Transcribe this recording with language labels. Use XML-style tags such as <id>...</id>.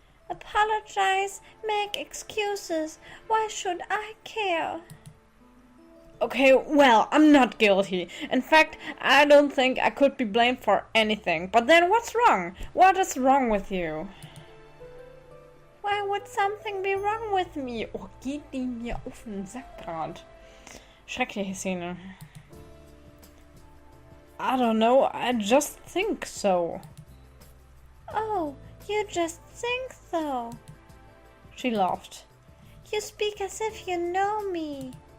<en>Apologize, make excuses. Why should I care? Okay, well, I'm not guilty. In fact, I don't think I could be blamed for anything. But then what's wrong? What is wrong with you? Why would something be wrong with me?</en> <de>Oh, geht die mir auf den Sack grad. Schreckliche Szene.</de> <en>I don't know, I just think so. Oh, you just think so. She laughed. You speak as if you know me.</en>